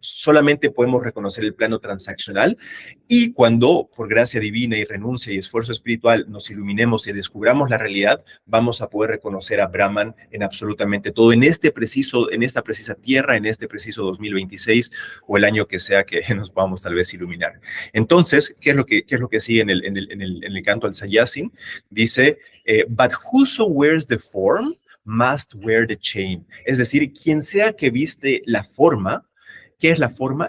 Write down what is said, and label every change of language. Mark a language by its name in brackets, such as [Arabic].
[Spanish] Solamente podemos reconocer el plano transaccional y cuando, por gracia divina y renuncia y esfuerzo espiritual, nos iluminemos y descubramos la realidad, vamos a poder reconocer a Brahman en absolutamente todo, en esta precisa tierra, en este preciso 2026 o el año que sea que nos podamos tal vez iluminar. Entonces, ¿qué es lo que sigue en el canto al Sanyasin? Dice, [English] but whoso wears the form must wear the chain. [Spanish] Es decir, quien sea que viste la forma, ¿qué es la forma?